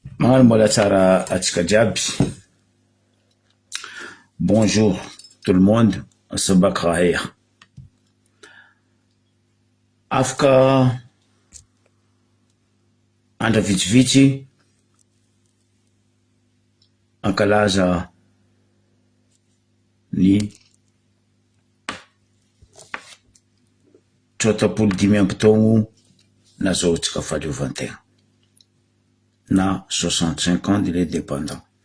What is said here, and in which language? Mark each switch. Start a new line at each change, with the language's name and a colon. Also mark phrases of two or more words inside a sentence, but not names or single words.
Malagasy: Magnano mbola tsara atsika jiaby.
French: Bonjour tout le monde,
Arabic: صباح الخير.
Malagasy: Afaka andra vitsivitsy ankalaza ny 35 amby taogno nazahoantsika fahaleovan-tegna na 65
French: ans de l'indépendant.